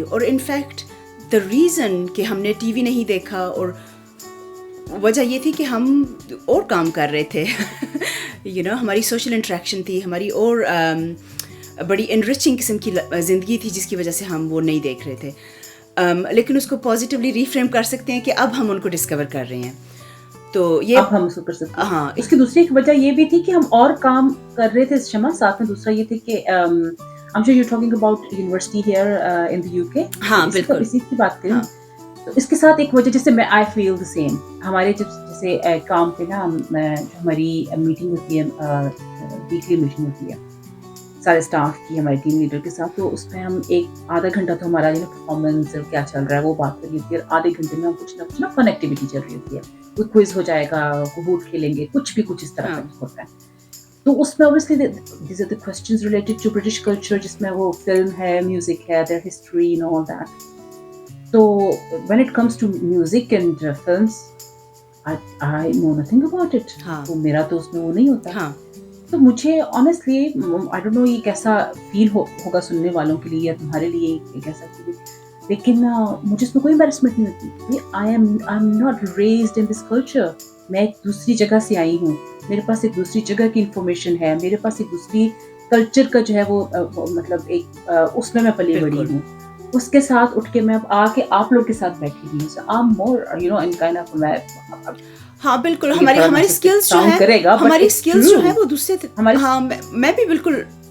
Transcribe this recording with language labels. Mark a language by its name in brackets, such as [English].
[Urdu] اور in fact the reason کہ ہم نے ٹی وی نہیں دیکھا اور وجہ یہ تھی کہ ہم اور کام کر رہے تھے ہماری سوشل انٹریکشن تھی ہماری اور بڑی انریچنگ قسم کی زندگی تھی جس کی وجہ سے ہم وہ نہیں دیکھ رہے تھے. لیکن اس کو پازیٹیولی ریفریم کر سکتے ہیں کہ اب ہم ان کو ڈسکور کر رہے ہیں تو یہ اب ہم اس کو کر سکتے ہیں. ہاں اس کی دوسری ایک وجہ یہ بھی تھی کہ ہم اور کام کر رہے تھے شمع ساتھ میں. دوسرا یہ تھی کہ [English] I'm sure you're talking about university here in the UK. [Urdu] ہاں بالکل اسی کی بات کریں تو اس کے ساتھ ایک وجہ جیسے میں [English] I feel the same. [Urdu] ہمارے جیسے کام پہ نا ہماری میٹنگ ہوتی ہے ویکلی میٹنگ ہوتی ہے سارے اسٹاف کی ہمارے ٹیم لیڈر کے ساتھ. تو اس میں ہم ایک آدھا گھنٹہ تو ہمارا پرفارمنس کیا چل رہا ہے وہ بات کر رہی ہوتی ہے اور آدھے گھنٹے میں ہم کچھ نہ فن ایکٹیویٹی چل رہی ہوتی ہے. کوئی کوئز ہو جائے گا کوہوٹ کھیلیں گے کچھ اس طرح کا ہوتا ہے. [English] تو اس میں obviously these are the questions related to British culture [Urdu] جس میں وہ فلم ہے میوزک ہے [English] their history and all that. [Urdu] تو [English] when it comes to music and films I know nothing about it. [Urdu] تو میرا تو اس میں وہ نہیں ہوتا. تو مجھے honestly [English] I don't know [Urdu] یہ کیسا فیل ہوگا سننے والوں کے لیے یا تمہارے لیے کیسا فیل لیکن مجھے اس میں کوئی embarrassment نہیں ہوتی. [English] I'm not raised in this culture. [Urdu] میں ایک دوسری جگہ سے آئی ہوں میرے پاس ایک دوسری جگہ کی انفارمیشن ہے میرے پاس ایک دوسری کلچر کا جو ہے وہ مطلب ایک اس میں پلی بڑی ہوں. اس کے ساتھ اٹھ کے میں اب آ کے آپ لوگ کے ساتھ بیٹھی ہوئی ہوں. [English] So I'm more in kind of [Urdu] ہاں بالکل ہماری اسکلز جو ہے ہماری اسکلز جو ہے وہ دوسرے ہاں میں بھی بالکل